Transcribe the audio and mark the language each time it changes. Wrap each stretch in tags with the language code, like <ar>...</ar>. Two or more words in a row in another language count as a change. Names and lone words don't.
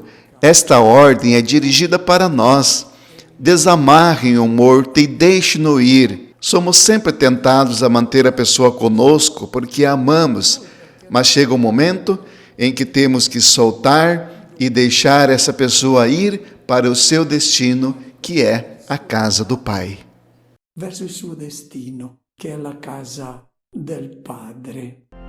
<pt>Esta ordem é dirigida para nós. Desamarrem o morto e deixem-no ir. Somos sempre tentados a manter a pessoa conosco porque a amamos, mas chega um momento em que temos que soltar e deixar essa pessoa ir para o seu destino, que é a casa do Pai.</pt> <it>verso il suo destino, che è la casa del Padre.</it>